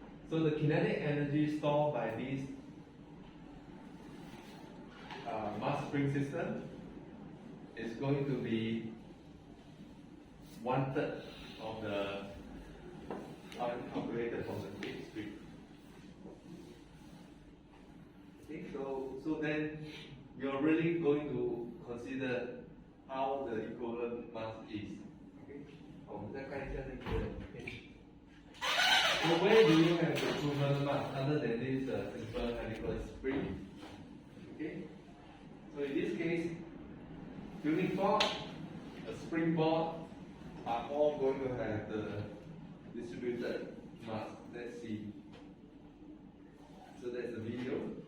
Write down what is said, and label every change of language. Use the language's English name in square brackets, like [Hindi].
[English] So the kinetic energy stored by this mass spring system is going to be 1/3 of the current calculated from the tip spring. Okay, so then you're really going to consider how the equivalent mass is. [Chinese] Okay, 我们再看一下那个影片。 [English] So where do you have the equivalent mass other than this simple helical spring? Okay, so in this case, tuning fork, a springboard are all going to have the distributed mass. Let's see. So that's the video.